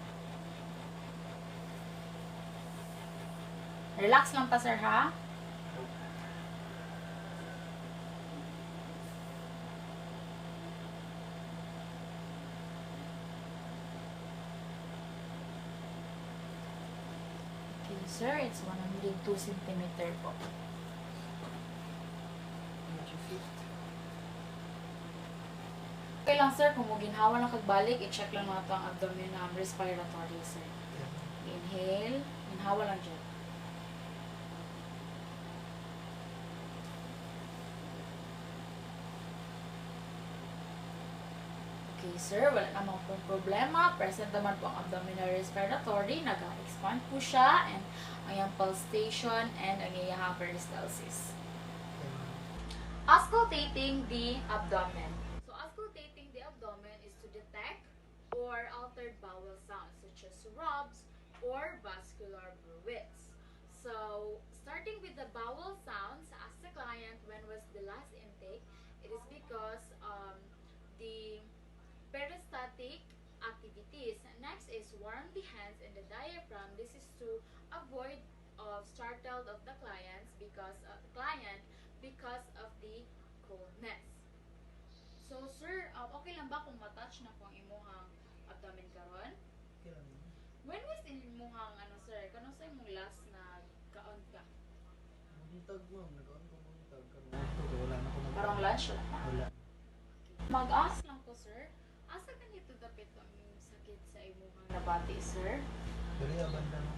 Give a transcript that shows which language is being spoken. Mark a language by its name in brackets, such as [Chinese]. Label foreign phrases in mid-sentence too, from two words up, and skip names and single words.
[Cebuano] Relax lang pa, sir, ha? [English] Okay, sir, it's 102 cm po. [Cebuano] Okay lang, sir, kung mo ginhawa na kagbalik, i-check lang nato ang abdomen na respiratory, sir. [Filipino] Inhale, ginhawa lang dyan. Okay, sir, wala namang pong problema. Present naman po ang [English] abdominal respiratory. [Filipino] Nag-expand po siya. [Cebuano] And ang iyang pulsation and ang iyang peristalsis. [English] Auscultating the abdomen. So, auscultating the abdomen is to detect or altered bowel sounds such as rubs or vascular bruits. So, starting with the bowel sounds, ask the client when was the last intake. It is because the peristaltic activities. Next is warm the hands and the diaphragm. This is to avoid of startled of the clients because of the coldness. [Cebuano] So sir, okay lang ba kung matouch na kung imuhang abdomen karon? Okay lang. [English] When was imuhang sir? [Cebuano] Kano sa imong last na kaon ka? Buntag, ma'am. Nag-on ko buntag. Wala na ko nag- Parang lunch wala na. Wala. Mag-ask lang ko sir. Asa ganito dapit ang sakit sa imuhang nabati sir? Dali, banda, no?